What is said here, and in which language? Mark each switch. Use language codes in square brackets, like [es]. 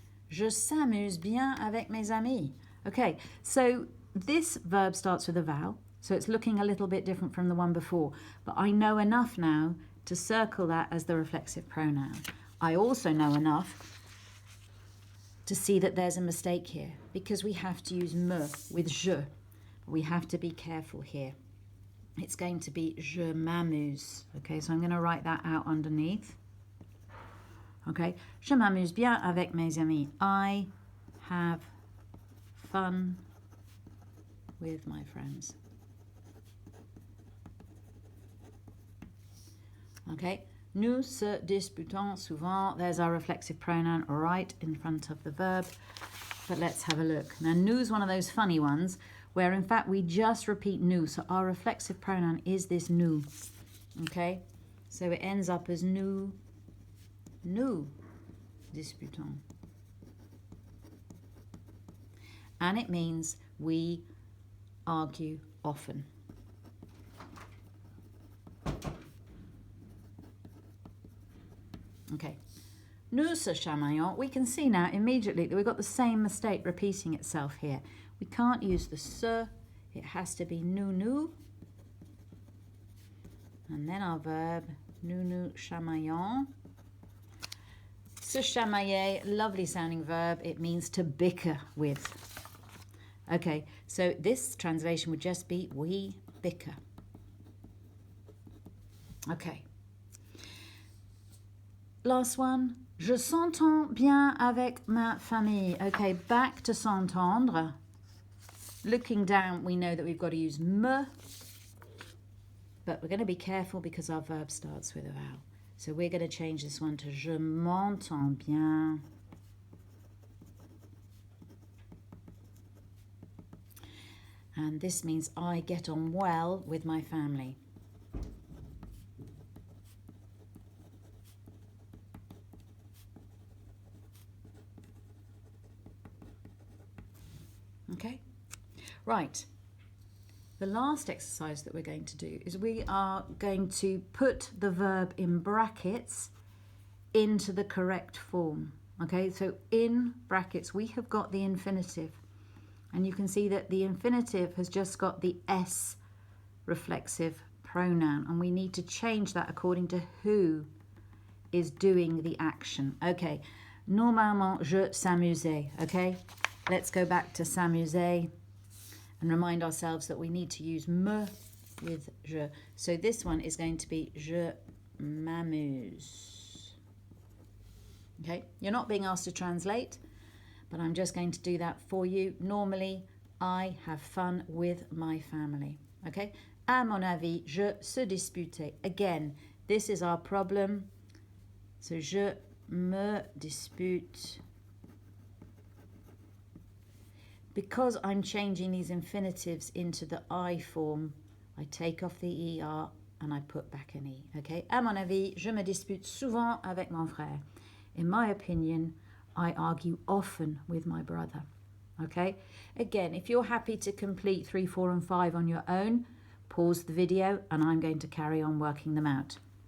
[fr] Je s'amuse bien avec mes amis. [en] Okay, so this verb starts with a vowel, so it's looking a little bit different from the one before, but I know enough now to circle that as the reflexive pronoun. I also know enough to see that there's a mistake here because we have to use me with je. We have to be careful here. It's going to be [fr] je m'amuse. [en] Okay, so I'm going to write that out underneath. [fr] Okay, je m'amuse bien avec mes amis. [en] I have fun with my friends. [fr] Okay, nous se disputons souvent. [en] There's our reflexive pronoun right in front of the verb. But let's have a look. Now, nous is one of those funny ones where in fact we just repeat nous. So our reflexive pronoun is this nous. Okay, so it ends up as [fr] nous disputons. [en] And it means we argue often. [fr] Okay, nous se chamaillons. [en] We can see now immediately that we've got the same mistake repeating itself here. We can't use the se, it has to be nous. And then our verb, [fr] nous chamaillons. [en] Se chamailler, lovely sounding verb. It means to bicker with. Okay, so this translation would just be we bicker. Okay. Last one. [fr] Je s'entends bien avec ma famille. [en] Okay, back to s'entendre. Looking down, we know that we've got to use me, but we're going to be careful because our verb starts with a vowel. So we're going to change this one to [fr] je m'entends bien. [en] And this means I get on well with my family. Okay, right. The last exercise that we're going to do is we are going to put the verb in brackets into the correct form. Okay, so in brackets we have got the infinitive, and you can see that the infinitive has just got the S reflexive pronoun, and we need to change that according to who is doing the action. [fr] Okay, normalement je s'amusais. [en] Okay, let's go back to s'amuser and remind ourselves that we need to use me with je. So this one is going to be [fr] je m'amuse. [en] Okay, you're not being asked to translate, but I'm just going to do that for you. Normally, I have fun with my family. [fr] Okay, à mon avis, je se disputais. [en] Again, this is our problem. So [fr] je me dispute. [en] Because I'm changing these infinitives into the I form, I take off the ER and I put back an E. [fr] Okay, à mon avis, je me dispute souvent avec mon frère. [en] In my opinion, I argue often with my brother. Okay, again, if you're happy to complete 3, 4 and 5 on your own, pause the video and I'm going to carry on working them out.